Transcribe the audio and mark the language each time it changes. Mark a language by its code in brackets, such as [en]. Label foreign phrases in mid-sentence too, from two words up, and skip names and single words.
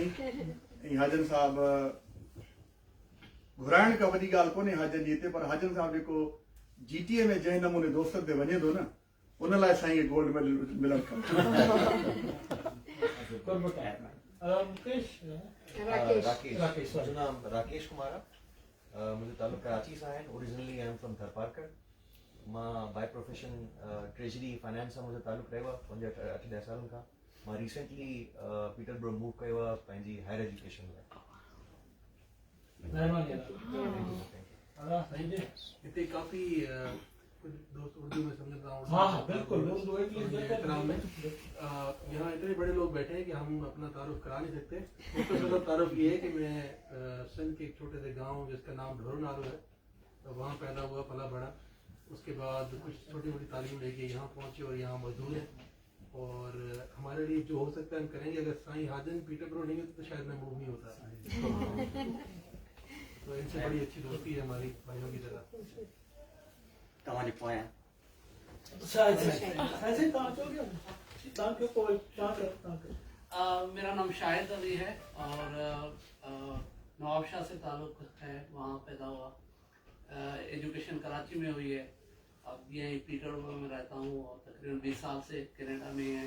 [sd] ऐं हाजन साहब घुराइण खां वॾी ॻाल्हि कोन्हे हाजन जी हिते, पर हाजन साहब जेको GTA में जंहिं नमूने दोस्तनि ते वञे थो न उन लाइ साईं गोल्ड मेडल मिलणु खपे. राकेश मुंहिंजो नाम राकेश कुमार आहे. मुंहिंजो तालुक़ु कराची सां आहे. [en] Originally I am from Tharparkar. मां by profession treasury finance सां मुंहिंजो तालुक़ु रहियो आहे 8-10 सालनि खां. मां रिसेंटली पीटरबरो मूव कयो आहे पंहिंजी higher education लाइ. [ur] ہتے کافی کچھ دوست اردو میں سمجھتا ہوں. ہاں بالکل. یہاں اتنے بڑے لوگ بیٹھے ہیں کہ ہم اپنا تعارف کرا نہیں سکتے. مختصر تعارف یہ ہے کہ میں سندھ کے ایک چھوٹے سے گاؤں جس کا نام ڈھورنارو ہے، تو وہاں پیدا ہوا، پلا بڑا. اس کے بعد کچھ چھوٹی موٹی تعلیم لے کے یہاں پہنچے اور یہاں موجود ہے. اور ہمارے لیے جو ہو سکتا ہے ہم کریں گے۔ اگر سائیں حاجن پیٹربرو نہیں ہوتے تو شاید میں موو نہیں ہوتا. تو ان سے بڑی اچھی دوستی ہے ہماری بھائیوں کی طرح. [sd] तव्हांजे पोयां [ur] میرا نام شاہد علی ہے اور نوابشاہ سے تعلق ہے. وہاں پیدا ہوا. ایجوکیشن کراچی میں ہوئی ہے۔ اب یہیں پیٹربرو میں رہتا ہوں اور تقریباً 20 سال سے کینیڈا میں ہے.